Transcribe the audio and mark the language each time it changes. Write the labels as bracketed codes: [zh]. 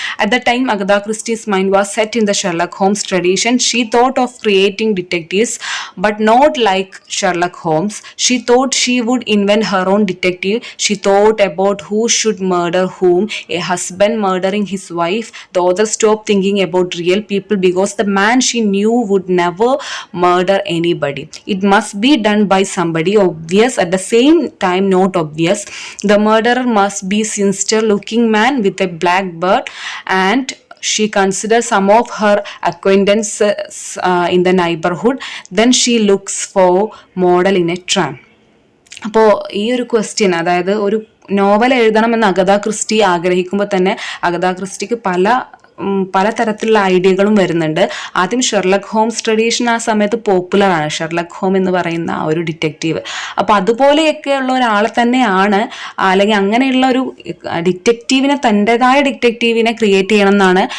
[en] At the time Agatha Christie's mind was set in the Sherlock Holmes tradition. She thought of creating detectives but not like Sherlock Holmes. She thought she would invent her own detective. She thought about who should murder whom, a husband murdering his wife. The author stopped thinking about real people because the man she knew would never murder anybody. It must be done by somebody obvious, at the same time not obvious. The murderer must be sinister looking man with a black beard, and she considers some of her acquaintances in the neighborhood. Then she looks for model in a tram. [ml] അപ്പോൾ ഈ ഒരു question, അതായത് novel എഴുതണമെന്ന് Agatha Christy ആഗ്രഹിക്കുമ്പോൾ തന്നെ Agatha ക്രിസ്റ്റിക്ക് പലതരത്തിലുള്ള ഐഡിയകളും വരുന്നുണ്ട്. ആദ്യം Sherlock Holmes tradition ആ സമയത്ത് പോപ്പുലർ ആണ്, ഷെർലക് ഹോം എന്ന് പറയുന്ന ആ ഒരു ഡിറ്റക്റ്റീവ്. അപ്പോൾ അതുപോലെയൊക്കെയുള്ള ഒരാളെ തന്നെയാണ്, അല്ലെങ്കിൽ അങ്ങനെയുള്ള ഒരു ഡിറ്റക്റ്റീവിനെ, തൻ്റെതായ ഡിറ്റക്റ്റീവിനെ ക്രിയേറ്റ് ചെയ്യണം എന്നാണ്.